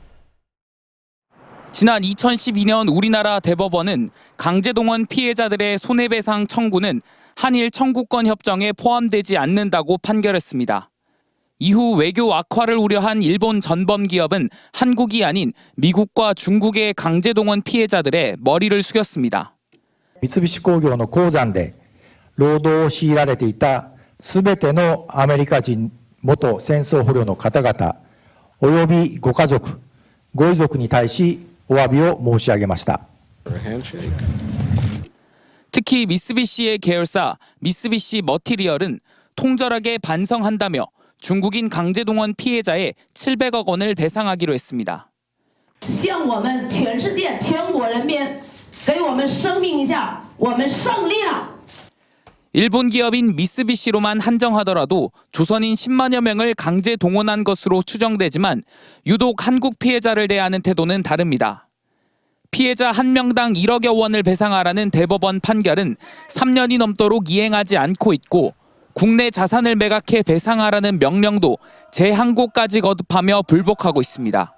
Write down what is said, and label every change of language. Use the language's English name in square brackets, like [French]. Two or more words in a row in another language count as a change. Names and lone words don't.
[Korean] 지난 2012년 우리나라 대법원은 강제동원 피해자들의 손해배상 청구는 한일 청구권 협정에 포함되지 않는다고 판결했습니다. 이후 외교 악화를 우려한 일본 전범기업은 한국이 아닌 미국과 중국의 강제동원 피해자들의 머리를 숙였습니다. [Japanese] 三菱工業の鉱山で労働を強いられていたすべてのアメリカ人元戦争捕虜の方々およびご家族、ご遺族に対しお詫びを申し上げました。 [Korean] 특히 미쓰비시의 계열사 미쓰비시 머티리얼은 통절하게 반성한다며 중국인 강제동원 피해자의 700억 원을 배상하기로 했습니다. [Chinese] 向我们全世界全国人民给我们声明一下，我们胜利了。 [Korean] 일본 기업인 미쓰비시로만 한정하더라도 조선인 10만여 명을 강제 동원한 것으로 추정되지만 유독 한국 피해자를 대하는 태도는 다릅니다. 피해자 한 명당 1억여 원을 배상하라는 대법원 판결은 3년이 넘도록 이행하지 않고 있고 국내 자산을 매각해 배상하라는 명령도 재항고까지 거듭하며 불복하고 있습니다.